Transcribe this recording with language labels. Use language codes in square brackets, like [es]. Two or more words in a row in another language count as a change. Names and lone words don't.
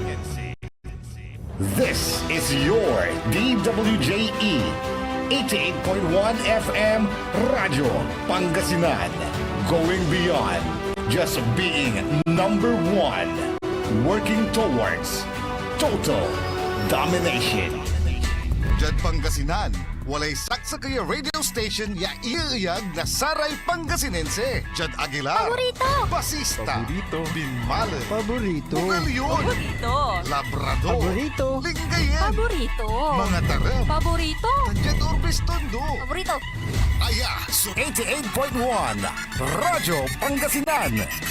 [en] This is your DWJE 88.1 FM Radio Pangasinan, going beyond just being number one, working towards total domination. [pag] Jad Pangasinan, walay saksa kaya radio station ya iiyag na saray Pangasinense. Jad Aguilar, Paborito. Basista, Binmalen, Paborito. Bugalyon, Paborito. Labrador, Paborito. Lingayen, Paborito. mga tarem, Paborito. Jad Urbis Tondo. Paborito. Aya, so 88.1 Radyo Pangasinan.